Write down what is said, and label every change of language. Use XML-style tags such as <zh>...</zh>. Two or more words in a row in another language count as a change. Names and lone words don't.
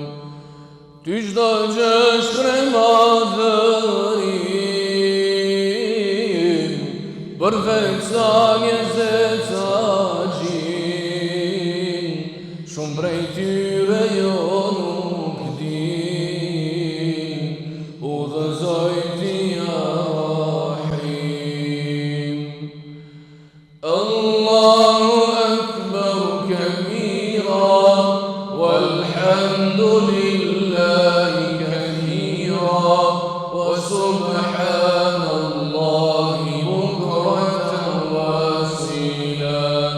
<sq>Ty çdo gjë shpreh madhërin, përveç sa njerëzit sa gjin, shumë prej tyre jo nuk din, udhëzoj ti</sq> <ar>يا رحيم. الله أكبر كبيرا, والحمد لله كثيرا وسبحان الله بكرة وأصيلا</ar>